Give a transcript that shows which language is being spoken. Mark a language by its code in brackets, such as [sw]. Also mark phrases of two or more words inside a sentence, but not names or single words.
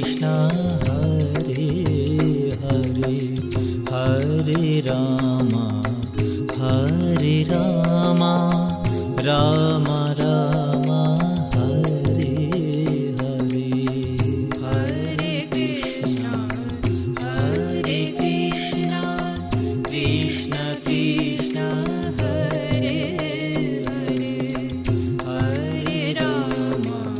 [sa] હરે હરે હરે રામા રામ રામ હરે હરે Hare Krishna, Krishna Krishna, Hare Hare, Hare Rama,